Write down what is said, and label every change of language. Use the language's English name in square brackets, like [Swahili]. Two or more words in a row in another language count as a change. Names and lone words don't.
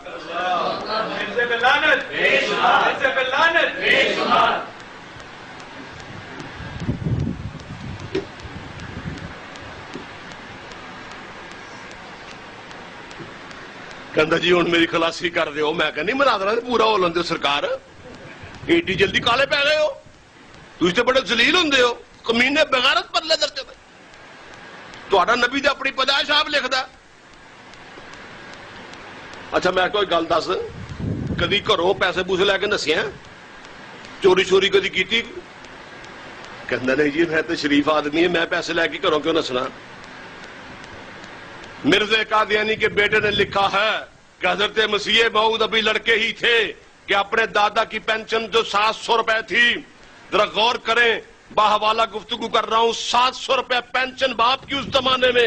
[Punjabi] کہندا جی ہوں میری خلاصی کر دیو. میں کہ نہیں مناظرہ پورا ہو لین دیو سرکار. ایڈی جلدی کالے پی گئے ہو. تسی تے بڑے ذلیل ہوندے ہو کمینے بغیرت پرلے درجے تے. تہاڈا نبی تے اپنی پیدائش آپ لکھدا. اچھا میں کوئی گل دس کدی گھروں پیسے پوسے لے کے نسیا چوری چوری کدی کیتی؟ کہندا نہیں جی میں تو شریف آدمی ہے میں پیسے لے کے گھروں کیوں نسنا. [Urdu] مرزا قادیانی کے بیٹے نے لکھا ہے کہ حضرت مسیح موعود ابھی لڑکے ہی تھے کہ اپنے دادا کی پینشن جو 700 روپے تھی, ذرا غور کریں باحوالہ گفتگو کر رہا ہوں, 700 روپے پینشن باپ کی اس زمانے میں.